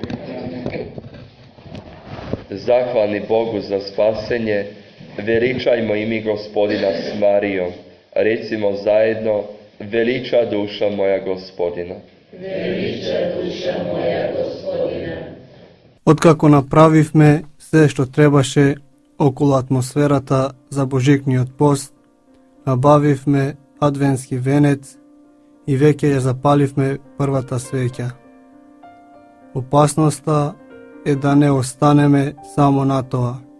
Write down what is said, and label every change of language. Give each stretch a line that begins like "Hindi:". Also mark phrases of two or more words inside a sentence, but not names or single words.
Croatian: Zahvalni Bogu za spasenje, veličajmo i mi Gospodina s Marijom. Recimo zajedno: veliča duša moja Gospodina. Veliča duša moja Gospodina.
Macedonian: Откако направивме се што требаше околу атмосферата за божикниот пост, набавивме адвентски венец и веќе ја запаливме првата свеќа. Опасноста е да не останеме само на тоа.